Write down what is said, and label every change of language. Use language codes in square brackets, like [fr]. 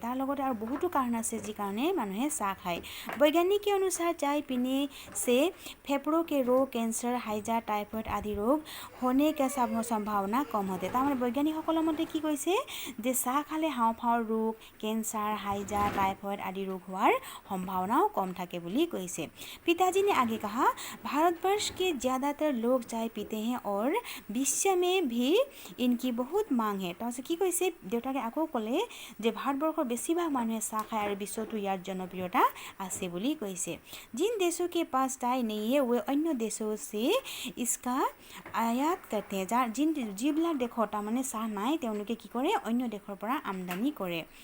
[as] তাৰ লগতে আৰু বহুতো কাৰণ আছে যি কাৰণে মানুহে চাহ খায়। [hi] वैज्ञानिक के अनुसार चाय पीने से फेफड़ों के रोग कैंसर हाइजा टाइफाइड आदि रोग होने का संभावना कम होते। [as] তাৰমানে বৈজ্ঞানিকসকলৰ মতে কি কৈছে যে চাহ খালে হাওঁফাওঁৰ ৰোগ [hi] कैंसर हाइजा टाइफाइड आदि रोग [as] होৱাৰ সম্ভাৱনাও কম থাকে বুলি কৈছে। [hi] पिताजी ने आगे कहा भारतवर्ष के ज़्यादातर लोग चाय पीते हैं और विश्व में भी इनकी बहुत मांग है। [as] তাৰপিছত কি কৈছে দেউতাকে আকৌ ক'লে যে ভাৰতবৰ্ষৰ বেছিভাগ মানুহে চাহ খায় আৰু বিশ্বতো ইয়াৰ জনপ্ৰিয়তা আছে বুলি কৈছে। [hi] जिन देशों के पास चाय नहीं है वे अन्य देशों से इसका आयात करते हैं। [as] যিবিলাক দেশৰ তাৰমানে চাহ নাই তেওঁলোকে কি কৰে অন্য দেশৰ পৰা আমদানি কৰে।